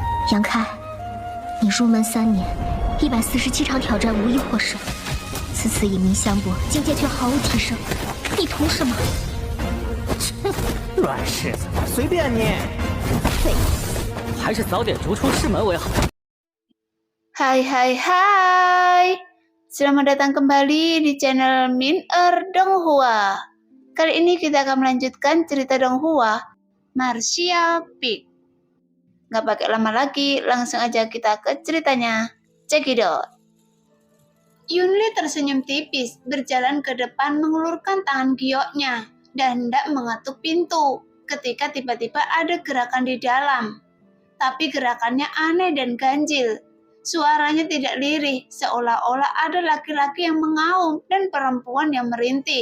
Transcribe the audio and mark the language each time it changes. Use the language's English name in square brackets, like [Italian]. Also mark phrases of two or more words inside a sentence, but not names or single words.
[Chinese] 杨开，你入门3年，147场挑战无一获胜，此次以名相搏，境界却毫无提升，你图什么？软柿子，随便你。废物，还是早点逐出师门为好。 [Indonesian] Hai, selamat datang kembali di channel Min Donghua. Kali ini kita akan melanjutkan cerita Donghua, Martial Peak. Gak pakai lama lagi, langsung aja kita ke ceritanya. [English] Check it out. [Indonesian] Yunli tersenyum tipis, berjalan ke depan mengulurkan tangan gioknya dan hendak mengetuk pintu ketika tiba-tiba ada gerakan di dalam. Tapi gerakannya aneh dan ganjil. Suaranya tidak lirih, seolah-olah ada laki-laki yang mengaum dan perempuan yang merintih.